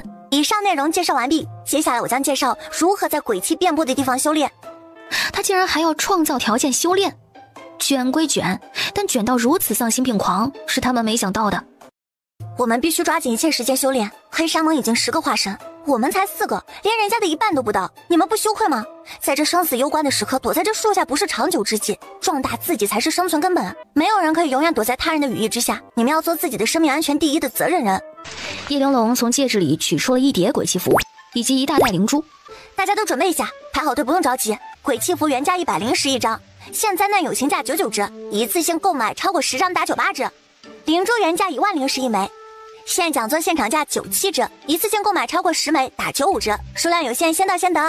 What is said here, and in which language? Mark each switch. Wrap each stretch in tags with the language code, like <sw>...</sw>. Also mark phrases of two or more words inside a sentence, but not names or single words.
<zh>以上內容介紹完畢，接下來我將介紹如何在鬼氣遍布的地方修煉。他竟然還要創造條件修煉，卷歸卷，但卷到如此喪心病狂是他們沒想到的。我們必須抓緊一切時間修煉。黑沙盟已經10個化身，我們才4個，連人家的一半都不到，你們不羞愧嗎？在這生死攸關的時刻，躲在這樹下不是長久之計，壯大自己才是生存根本。沒有人可以永遠躲在他人的羽翼之下，你們要做自己的生命安全第一的責任人。葉玲瓏從戒指裡取出了一疊鬼氣符以及一大袋靈珠，大家都準備一下，排好隊，不用着急。鬼气符原價101一張，現在呢友情價99隻，一次性購買超過10張打98折。靈珠原價10001一枚，現講座現場價97折，一次性購買超過10枚打95折，數量有限，先到先得。</zh>